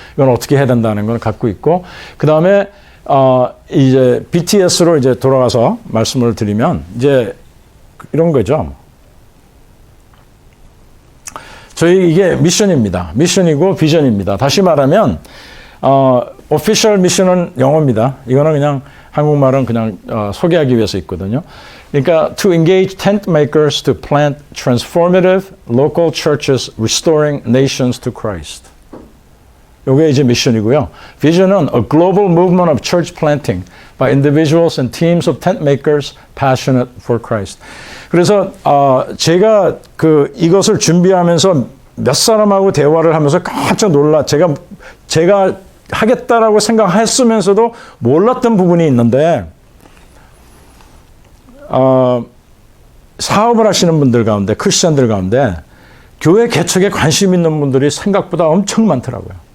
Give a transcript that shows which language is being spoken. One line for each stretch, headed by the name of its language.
Korean: 이건 어떻게 해야 된다는 건 갖고 있고 그 다음에 이제 BTS로 이제 돌아가서 말씀을 드리면 이제 이런 거죠. 저희 이게 미션입니다. 미션이고 비전입니다. 다시 말하면 오피셜 미션은 영어입니다. 이거는 그냥 한국말은 그냥 소개하기 위해서 있거든요. 그러니까
English: to engage tent makers to plant transformative local churches restoring nations to Christ.
Korean: 이게 이제 미션이고요. 비전은
English: a global movement of church planting by individuals and teams of tent makers passionate for Christ.
Korean: 그래서 제가 이것을 준비하면서 몇 사람하고 대화를 하면서 깜짝 놀라. 제가 하겠다라고 생각했으면서도 몰랐던 부분이 있는데 사업을 하시는 분들 가운데 크리스천들 가운데 교회 개척에 관심 있는 분들이 생각보다 엄청 많더라고요.